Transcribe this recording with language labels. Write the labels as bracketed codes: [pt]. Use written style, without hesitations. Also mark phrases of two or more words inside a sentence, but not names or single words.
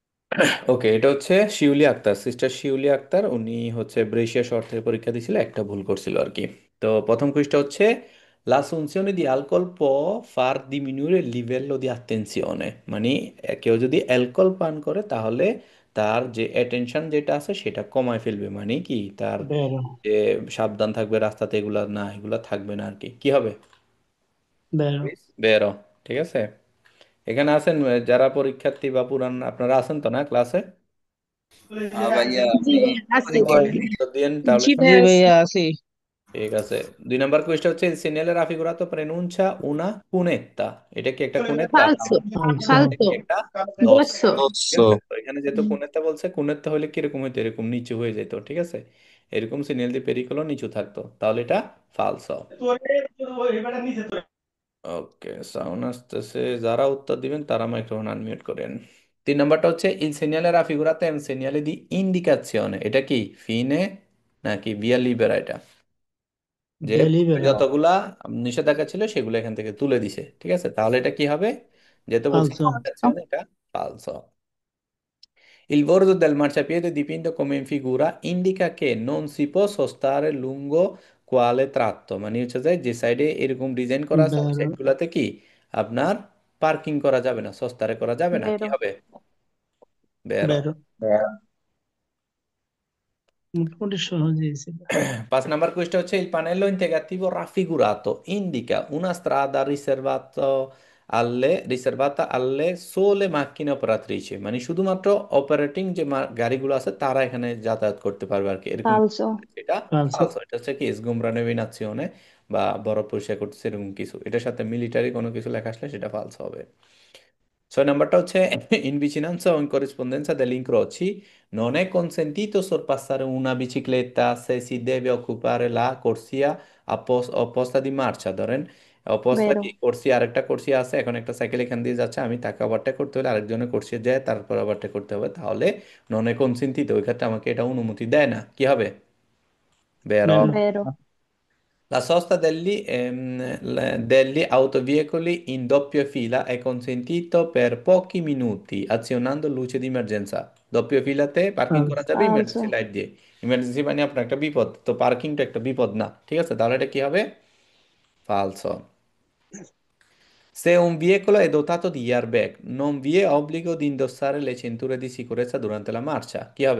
[bn] ওকে, এটা হচ্ছে শিউলি আক্তার, সিস্টার শিউলি আক্তার। উনি হচ্ছে ব্রেশিয়া শহর থেকে পরীক্ষা দিয়েছিল, একটা ভুল করছিল আর কি। তো প্রথম কুইজটা হচ্ছে [it] l'assunzione di alcol può far diminuire il livello di attenzione, [bn] মানে কেউ যদি অ্যালকোহল পান করে তাহলে তার যে অ্যাটেনশন যেটা আছে সেটা কমায় ফেলবে, মানে কি তার [it] Vero, [bn] যে সাবধান থাকবে রাস্তাতে, এগুলা না, এগুলা থাকবে না আর কি। কি হবে? [it] vero. বেরো। [bn] ঠিক আছে, এখানে আছেন যারা পরীক্ষার্থী বা পুরান, আপনারা আছেন তো না ক্লাসে? হ্যাঁ ভাইয়া, জি জি আছে। ভাই। উত্তর দিয়েন তাহলে। জি জি ভাইয়া আছে। ভাইয়া আছি। ঠিক আছে, 2 নম্বর কোয়েশ্চন হচ্ছে [it] il segnale raffigurato preannuncia una cunetta, [bn] এটা কি একটা কুনেত্তা? [it] ফালসো। [bn] আচ্ছা। এটা কি [it] ফালসো। [bn] একটা দোষ? [it] দোসো। [bn] ঠিক আছে, তো এখানে যেহেতু কুনেত্তা বলছে, কুনেত্তা হলে কিরকম হইতো, এরকম নিচু হয়ে যেত, ঠিক আছে, এরকম সিগন্যাল দিয়ে পেরিকলও নিচু থাকতো, তাহলে এটা ফালসো। ওকে, সাউন্ড আসতেছে, যারা উত্তর দিবেন তারা মাইক্রোফোন আনমিউট করেন। 3 নম্বরটা হচ্ছে [it] il segnale raffigurato è un segnale di indicazione, [bn] এটা কি ফিনে নাকি [it] via libera? [bn] এটা যে ডেলিভারি। যতগুলা নিষেধাজ্ঞা ছিল সেগুলো এখান থেকে তুলে দিছে, ঠিক আছে, তাহলে এটা কি হবে? যেহেতু বলছি আচ্ছা। [it] indicazione, এটা falso. Il bordo del marciapiede dipinto come in figura indica che non si può sostare lungo quale tratto, [bn] মানে হচ্ছে যে সাইডে এরকম ডিজাইন করা আছে ওই [it] বেরো। [bn] সাইডগুলোতে কি আপনার পার্কিং করা যাবে না, সস্তারে করা যাবে না, কি [it] বেরো। [bn] হবে? বেরো। বেরো। মোটামুটি সহজেই ছিল। 5 নম্বর [it] questo c'è il pannello integrativo raffigurato, indica una strada riservata alle sole macchine operatrici, [bn] মানে শুধুমাত্র অপারেটিং যে গাড়িগুলো আছে তারা এখানে যাতায়াত করতে পারবে আর কি, এরকম [it] ফালসো। [bn] এটা আচ্ছা। ফালসো। এটা হচ্ছে কি [it] sgombra navigazione [bn] বা বরফ পরিষ্কার করতেছে এরকম কিছু, এটার সাথে মিলিটারি কোনো কিছু লেখা আসলে সেটা ফালসো হবে। 6 নম্বরটা হচ্ছে [it] in vicinanza o in corrispondenza degli incroci non è consentito sorpassare una bicicletta se si deve occupare la corsia opposta di marcia, [bn] ধরেন অপোস্তা [it] বেরো। [bn] কি করসিয়া, আরেকটা করসিয়া আছে, এখন একটা সাইকেল এখান দিয়ে যাচ্ছে, আমি তাকে ওভারটেক করতে হলে আরেকজনের করসিয়া যায় তারপর ওভারটেক করতে হবে, তাহলে [it] non è consentito, [bn] ওই ক্ষেত্রে আমাকে এটা অনুমতি দেয় না, কি হবে? [it] বেরো। বেরো। বেরো। La sosta degli autoveicoli in doppia fila è consentito per pochi minuti azionando luce di emergenza. [bn] doppio ফিলাতে পার্কিং করা আচ্ছা। যাবে [it] ফালসো। [bn] ইমার্জেন্সি লাইট দিয়ে। ইমার্জেন্সি মানে আপনার একটা বিপদ, তো পার্কিংটা একটা বিপদ না, ঠিক আছে, তাহলে এটা কি হবে? [it] ফালসো। Se un veicolo è dotato di airbag, non vi è obbligo di indossare le cinture di sicurezza durante la marcia, [bn] কি হবে?